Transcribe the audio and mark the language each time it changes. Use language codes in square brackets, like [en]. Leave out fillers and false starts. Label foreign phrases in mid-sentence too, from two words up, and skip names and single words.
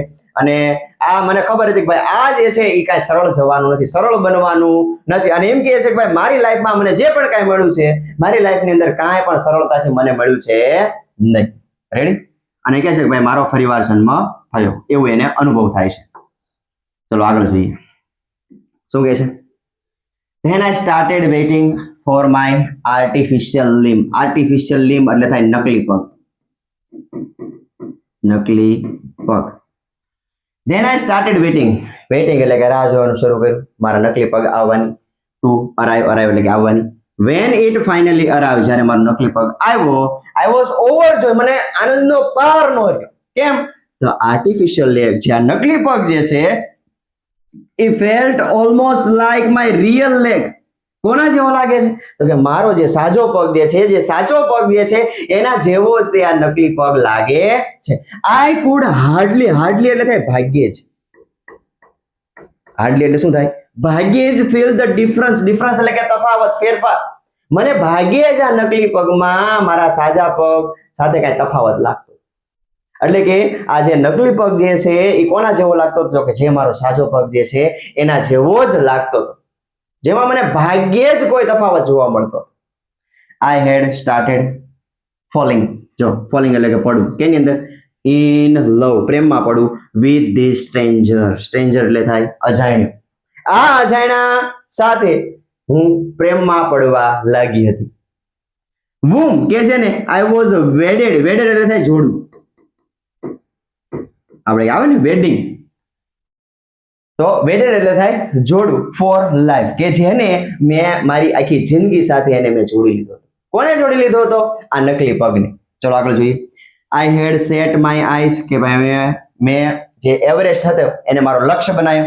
[gu] અને આ મને ખબર હતી કે ભાઈ આ જે છે એ કાંઈ સરળ જવાનું નથી, સરળ બનવાનું નથી. અને એમ કહે છે કે ભાઈ મારી લાઈફમાં મને જે પણ કાંઈ મળ્યું છે, મારી લાઈફની અંદર કાંઈ પણ સરળતાથી મને મળ્યું છે નહીં. રેડી? અને કહે છે કે ભાઈ મારો ફરીવાર જન્મ થયો, એવું એને અનુભવ થાય છે. ચલો આગળ જોઈએ શું કહે છે. [en] Then I started waiting for my artificial limb. Artificial limb [gu] એટલે થાય નકલી પગ, નકલી પગ. [en] Then I started waiting [gu] એટલે કે રાહ જોવાનું શરૂ કર્યું મારા નકલી પગ આવવાની. [en] To arrive [gu] એટલે કે આવવાની. [en] When it finally arrived, [gu] જ્યારે મારો નકલી પગ આવ્યો, [en] I was overjoyed. [gu] મને આનંદનો પાર ન રહ્યો. કેમ? [en] The artificial leg, [gu] જે આ નકલી પગ જે છે, [en] it felt almost like my real leg. [gu] કોના જેવો લાગે છે? તો કે મારો જે સાચો પગ જે છે, જે સાચો પગ જે છે એના જેવો જ તે આ નકલી પગ લાગે છે. [en] I could hardly [gu] એટલે થાય ભાગ્યે જ. હાર્ડલી એટલે શું થાય? ભાગ્યે જ [en] feel the difference [gu] એટલે કે તફાવત, ફેરફાર. મને ભાગ્યે જ આ નકલી પગમાં મારા સાચા પગ સાથે કઈ તફાવત લાગતો. એટલે કે આ જે નકલી પગ જે છે એ કોના જેવો લાગતો હતો? કે જે મારો સાચો પગ જે છે એના જેવો જ લાગતો હતો, જેમાં મને ભાગ્યે જ કોઈ તફાવત જોવા મળતો. [en] I had started falling. [gu] જો falling એટલે કે પડવું, કેની અંદર? [en] in love, [gu] પ્રેમમાં પડવું, [en] with this stranger [gu] એટલે થાય અજાણ્યો. આ અજાણ્યા સાથે હું પ્રેમમાં પડવા લાગી હતી. whom કે છે ને [en] I was wedded [gu] એટલે થાય જોડવું. આપણે આવે ને વેડિંગ, તો વેડેડ એટલે થાય જોડું, [en] for life, [gu] કે જેને મેં મારી આખી જિંદગી સાથે એને મેં જોડી લીધો હતો. કોને જોડી લીધો હતો? આ નકલી પગને. ચલો આગળ જોઈએ. [en] I had set my eyes, [gu] કે ભાઈ મેં જે એવરેસ્ટ હતો એને મારો લક્ષ્ય બનાવ્યો.